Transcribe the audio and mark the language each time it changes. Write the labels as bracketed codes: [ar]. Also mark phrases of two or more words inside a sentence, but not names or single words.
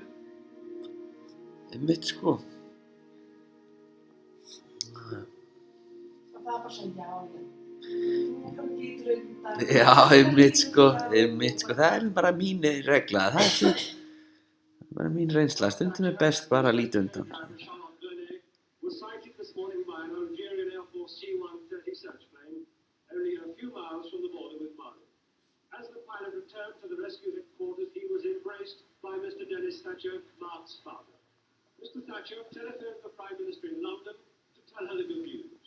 [is] einmitt sko. Og það er bara svo já. Þú bara lítur undan. Já, einmitt sko, það er bara mín regla, það er bara mín reynsla, stundum er best bara að líta undan. [en] Was sighted this morning by an Algerian Air Force C-130 search plane, only a few miles from the border with Mali. As the pilot returned to the rescue headquarters, he was embraced by Mr. Dennis Thatcher, Mark's father. Mr. Thatcher telephoned the Prime Minister in London to tell her the good news.